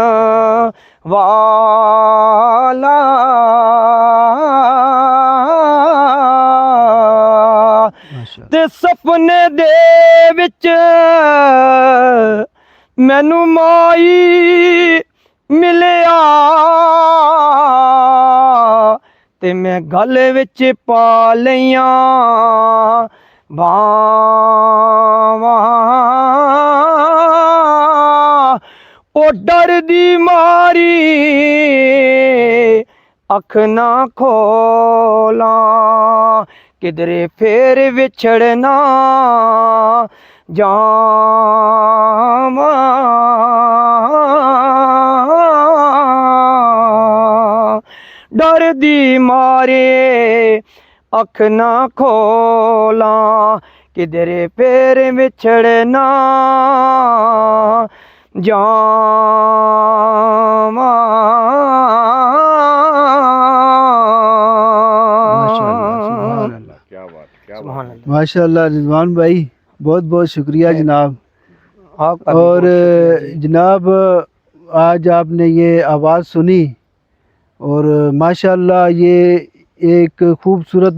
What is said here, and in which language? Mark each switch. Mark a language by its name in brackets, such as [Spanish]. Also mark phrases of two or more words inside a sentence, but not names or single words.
[Punjabi] والا تے سپنے دے وچ مینوں مائی ملیا تے میں گل وچ پا لیاں باواں او ڈر دی ماری اکھ نہ کھولاں کدرے پھر وچھڑنا جاواں ڈر دی مارے اکھ نہ کھولاں کدرے پھر وچھڑنا جاواں [Urdu] ماشاء اللہ رضوان بھائی، بہت بہت شکریہ جناب۔ اور جناب آج آپ نے یہ آواز سنی، اور ماشاء اللہ یہ ایک خوبصورت